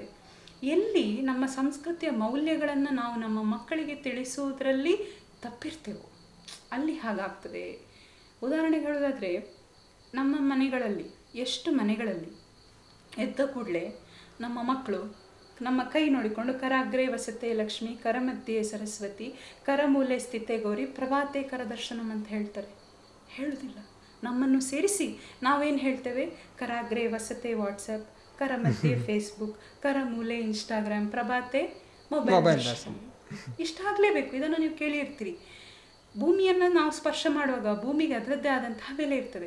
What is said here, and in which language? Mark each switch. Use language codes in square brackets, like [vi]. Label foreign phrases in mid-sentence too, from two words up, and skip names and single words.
[kn] ಎಲ್ಲಿ ನಮ್ಮ ಸಂಸ್ಕೃತಿಯ ಮೌಲ್ಯಗಳನ್ನು ನಾವು ನಮ್ಮ ಮಕ್ಕಳಿಗೆ ತಿಳಿಸುವುದರಲ್ಲಿ ತಪ್ಪಿರ್ತೇವೆ, ಅಲ್ಲಿ ಹಾಗಾಗ್ತದೆ. ಉದಾಹರಣೆಗೆ ಹೇಳೋದಾದರೆ, ನಮ್ಮ ಮನೆಗಳಲ್ಲಿ ಎಷ್ಟು ಮನೆಗಳಲ್ಲಿ ಎದ್ದ ಕೂಡಲೇ ನಮ್ಮ ಮಕ್ಕಳು ನಮ್ಮ ಕೈ ನೋಡಿಕೊಂಡು [sa] ಕರಾಗ್ರೆ ವಸತೆ ಲಕ್ಷ್ಮಿ, ಕರಮಧ್ಯೆ ಸರಸ್ವತಿ, ಕರಮೂಲೆ ಸ್ಥಿತೆ ಗೌರಿ, ಪ್ರಭಾತೆ ಕರದರ್ಶನಂ [kn] ಅಂತ ಹೇಳ್ತಾರೆ. ಹೇಳುವುದಿಲ್ಲ. ನಮ್ಮನ್ನು ಸೇರಿಸಿ ನಾವೇನು ಹೇಳ್ತೇವೆ? [sa] ಕರಾಗ್ರೆ ವಸತೆ ವಾಟ್ಸಪ್, ಕರಮಧ್ಯೆ ಫೇಸ್ಬುಕ್, ಕರಮೂಲೆ ಇನ್ಸ್ಟಾಗ್ರಾಮ್, ಪ್ರಭಾತೆ ಮೊಬೈಲ್. [kn] ಇಷ್ಟ ಆಗಲೇಬೇಕು. ಇದನ್ನು ನೀವು ಕೇಳಿರ್ತೀರಿ. ಭೂಮಿಯನ್ನು ನಾವು ಸ್ಪರ್ಶ ಮಾಡುವಾಗ ಭೂಮಿಗೆ ಅದರದ್ದೇ ಆದಂತಹ ಬೆಲೆ ಇರ್ತದೆ.